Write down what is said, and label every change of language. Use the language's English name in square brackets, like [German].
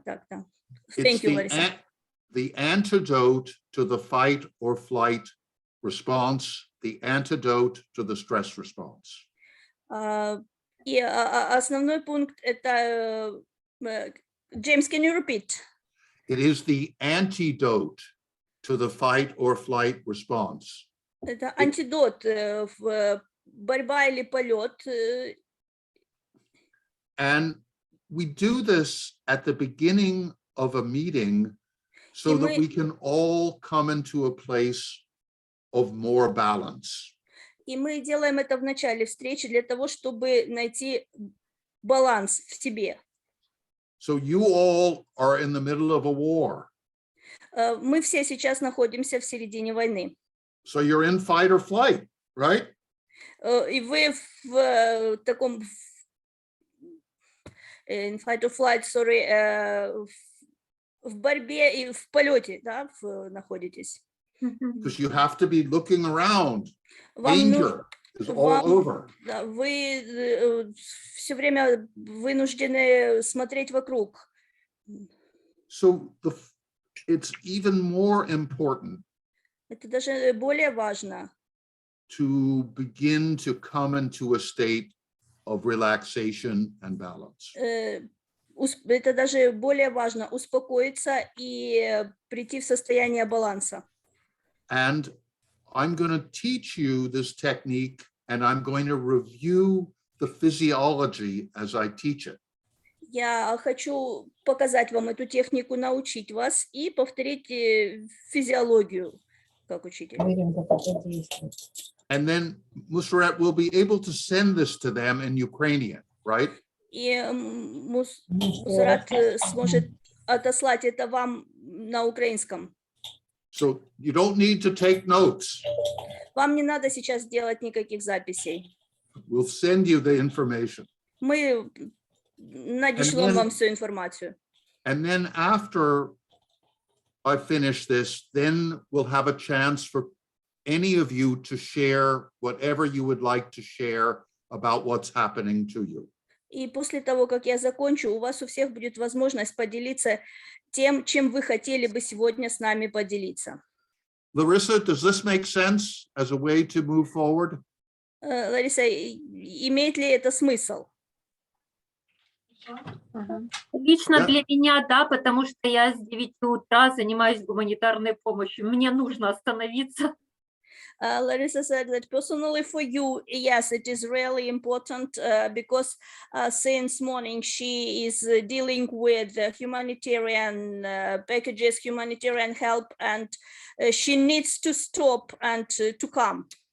[Russian] Так, да. [English] Thank you, Larissa. The antidote to the fight or flight response, the antidote to the stress response. [Russian] И основной пункт это, James, [English] can you repeat? It is the antidote to the fight or flight response. [Russian] Это антидот, борьба или полет. [English] And we do this at the beginning of a meeting so that we can all come into a place of more balance. [Russian] И мы делаем это в начале встречи для того, чтобы найти баланс в себе. [English] So you all are in the middle of a war. [Russian] Мы все сейчас находимся в середине войны. [English] So you're in fight or flight, right? [Russian] И вы в таком [English] in fight or flight, sorry, [Russian] в борьбе и в полете, да, находитесь. [English] Because you have to be looking around. Danger is all over. [Russian] Вы все время вынуждены смотреть вокруг. [English] So it's even more important. [Russian] Это даже более важно. [English] To begin to come into a state of relaxation and balance. [Russian] Это даже более важно успокоиться и прийти в состояние баланса. [English] And I'm going to teach you this technique, and I'm going to review the physiology as I teach it. [Russian] Я хочу показать вам эту технику, научить вас и повторить физиологию как учитель. [English] And then Musrat will be able to send this to them in Ukrainian, right? [Russian] И Мусрат сможет отослать это вам на украинском. [English] So you don't need to take notes. [Russian] Вам не надо сейчас делать никаких записей. [English] We'll send you the information. [Russian] Мы надешлем вам всю информацию. [English] And then after I finish this, then we'll have a chance for any of you to share whatever you would like to share about what's happening to you. [Russian] И после того, как я закончу, у вас у всех будет возможность поделиться тем, чем вы хотели бы сегодня с нами поделиться. [English] Larissa, does this make sense as a way to move forward? [Russian] Лариса, имеет ли это смысл? Лично для меня, да, потому что я с 9 утра занимаюсь гуманитарной помощью. Мне нужно остановиться. [English] Larissa said that personally for you, yes, it is really important because since morning she is dealing with humanitarian packages, humanitarian help, and she needs to stop and to come.